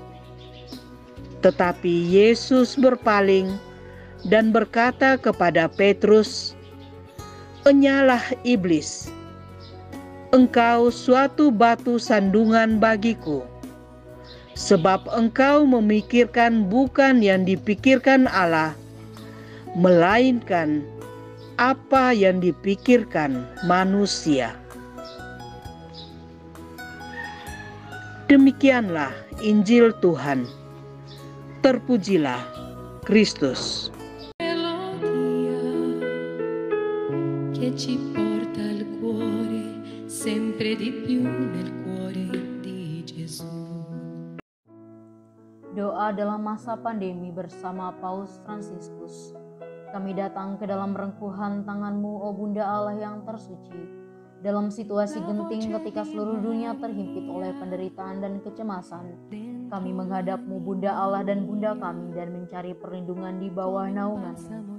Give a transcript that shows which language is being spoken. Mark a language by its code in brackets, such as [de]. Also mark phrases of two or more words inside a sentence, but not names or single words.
[id] Tetapi Yesus berpaling dan berkata kepada Petrus, "Enyalah iblis, engkau suatu batu sandungan bagiku, sebab engkau memikirkan bukan yang dipikirkan Allah, melainkan apa yang dipikirkan manusia." Demikianlah Injil Tuhan. Terpujilah Kristus. [it] Che ci porta al cuore, sempre di più nel cuore di Gesù. [id] Doa dalam masa pandemi bersama Paus Fransiskus. Kami datang ke dalam rengkuhan tangan-Mu, O Bunda Allah yang tersuci. Dalam situasi genting ketika seluruh dunia terhimpit oleh penderitaan dan kecemasan, kami menghadap-Mu, Bunda Allah dan Bunda kami, dan mencari perlindungan di bawah naungan-Mu.